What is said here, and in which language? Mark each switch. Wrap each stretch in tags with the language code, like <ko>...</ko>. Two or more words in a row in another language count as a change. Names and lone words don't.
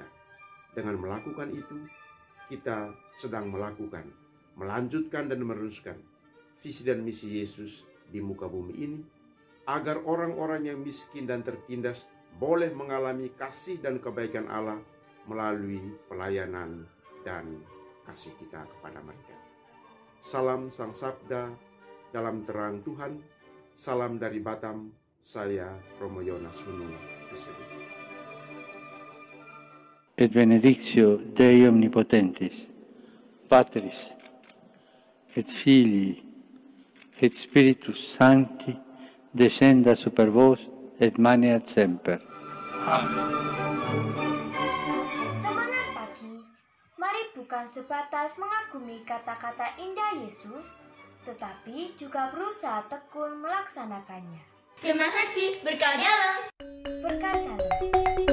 <id>Dengan melakukan itu, kita sedang melanjutkan dan meneruskan visi dan misi Yesus di muka bumi ini, agar orang-orang yang miskin dan tertindas boleh mengalami kasih dan kebaikan Allah melalui pelayanan dan kasih kita kepada mereka. Salam Sang Sabda dalam terang Tuhan. Salam dari Batam. Saya Romo Yonas Hunu SVD.</id> <la>Et benedictio Dei omnipotentis, Patris, et Filii, et Spiritus Sancti, descenda super vos et maneat semper. Amen.</la> <id>Semangat pagi, mari bukan sebatas mengagumi kata-kata indah Yesus, tetapi juga berusaha tekun melaksanakannya. Terima kasih, berkah dalam. Berkat dalam.</id>